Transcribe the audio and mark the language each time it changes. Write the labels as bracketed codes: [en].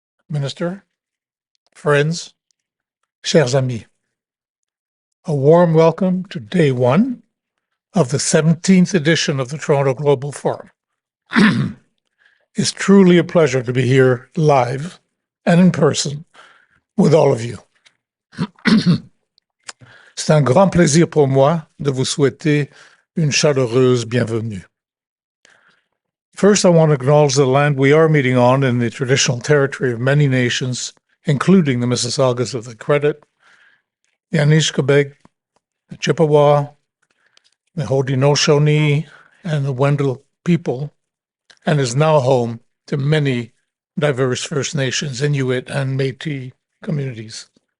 [en] Minister, friends, [fr] chers amis, [en] a warm welcome to day 1 of the 17th edition of the Toronto Global Forum. It's truly a pleasure to be here live and in person with all of you. [fr] C'est un grand plaisir pour moi de vous souhaiter une chaleureuse bienvenue. [en] First, I want to acknowledge the land we are meeting on in the traditional territory of many nations, including the Mississaugas of the Credit, the Anishkabeg, the Chippewa, the Haudenosaunee, and the Wendell people, and is now home to many diverse First Nations, Inuit, and Métis communities.